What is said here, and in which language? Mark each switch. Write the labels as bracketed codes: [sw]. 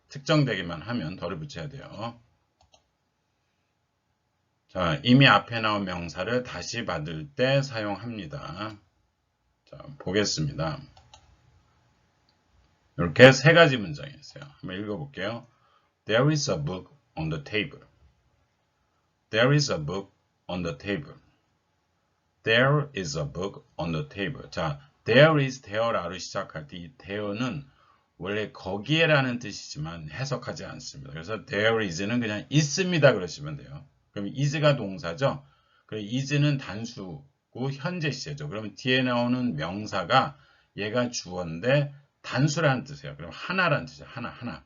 [ko] 특정되기만 하면 덜을 붙여야 돼요. 자, 이미 앞에 나온 명사를 다시 받을 때 사용합니다. 자, 보겠습니다. 이렇게 세 가지 문장이 있어요. 한번 읽어볼게요. [en] There is a book on the table. There is a book on the table. There is a book on the table. 자, [ko] there is there라로 시작할 때 이 there는 원래 거기에라는 뜻이지만 해석하지 않습니다. 그래서 there is는 그냥 있습니다 그러시면 돼요. 그럼 is가 동사죠. 그럼 is는 단수고 현재 시제죠. 그러면 뒤에 나오는 명사가 얘가 주어인데 단수라는 뜻이에요. 그럼 하나라는 뜻이에요. 하나.